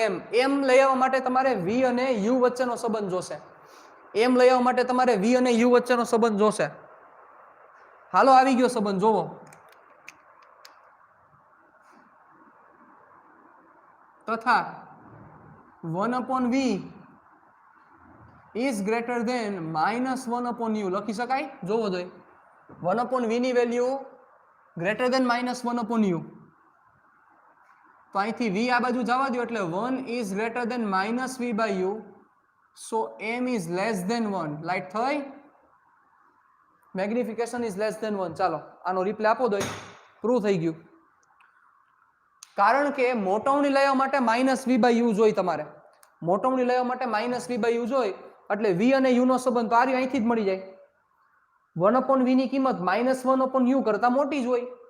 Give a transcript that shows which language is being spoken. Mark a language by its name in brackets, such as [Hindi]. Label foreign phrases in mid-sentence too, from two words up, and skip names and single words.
[Gujarati] એમ લઈ આવવા માટે તમારે વી અને યુ વચ્ચેનો સંબંધ જોશે. એમ લઈ આવવા માટે તમારે વી અને યુ વચ્ચેનો સંબંધ જોશે. હાલો આવી ગયો સંબંધ જોવો. તથા [English] 1/v is greater than -1/u [Gujarati] લખી શકાય જોવો જોઈએ. [English] 1/v ની વેલ્યુ greater than -1/u. [Gujarati] તો અહીંથી v આ બાજુ જવા દો એટલે [English] 1 is greater than -v/u. so m is less than 1. [Gujarati] લાઈટ થઈ? [English] મેગ્નિફિકેશન is less than 1. [Gujarati] ચાલો આનો રિપ્લે આપો દો. પ્રૂવ થઈ ગયું. કારણ કે મોટવણી લેવા માટે -v/u જોઈ તમારે. મોટવણી લેવા માટે -v/u જોઈ એટલે v અને u નો સંબંધ તો આ અહીંથી જ મળી જાય. 1/v ની કિંમત -1/u કરતા મોટી જ હોય.